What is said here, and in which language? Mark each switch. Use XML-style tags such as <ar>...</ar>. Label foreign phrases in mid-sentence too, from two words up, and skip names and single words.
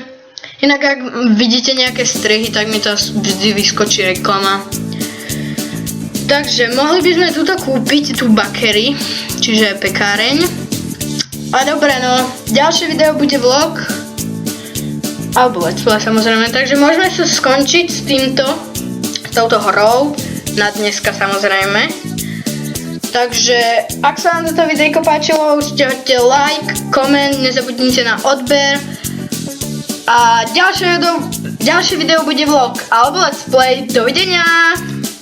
<sk>Inak ak vidíte nejaké strihy, tak mi to vždy vyskočí reklama. Takže mohli by sme túto kúpiť, tú bakery, čiže pekáreň. A dobre, no, ďalšie video bude vlog. Alebo</sk> <en>let's play</en> <sk>samozrejme, takže môžeme sa skončiť s touto hrou. Na dneska samozrejme. Takže, ak sa vám toto videjko páčilo, určite hoďte like, koment, nezabudnite na odber. A ďalšie video bude vlog alebo</sk> <en>let's play.</en> <sk>Dovidenia!</sk>